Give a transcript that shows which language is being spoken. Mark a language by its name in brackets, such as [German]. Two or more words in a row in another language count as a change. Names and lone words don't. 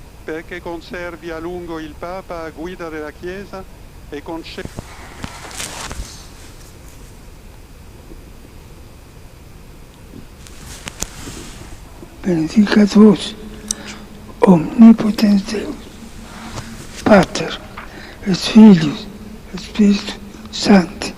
[Italian] perché conservi a lungo il Papa a guida della Chiesa e [Latin] benedicat vos omnipotens Deus, Pater et Filius et Spiritus Sancti.